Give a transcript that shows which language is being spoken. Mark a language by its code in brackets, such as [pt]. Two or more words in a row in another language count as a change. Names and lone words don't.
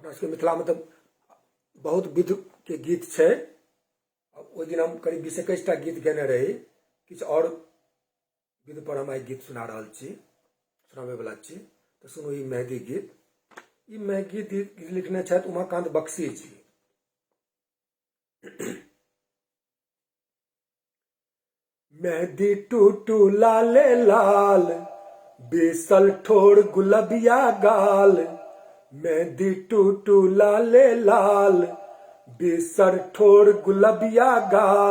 [mai] अपना सबके मिथिला में तो बहुत विध के गीत छै। ओहि दिन हम करीब 20-21टा गीत गेने रही। किछु और विध पर हम आई गीत सुना रहल छी, सुनाबे वाला छी। तो सुनू ई मेहदी गीत। ई मेहदी गीत लिखने छथि उमाकांत बख्शी जी। मेहदी टूटू लाले लाल, बेसल ठोर गुलबिया गाल। मेहदी टूटू लाले लाल, बेसर ठोर गुलबिया गाल।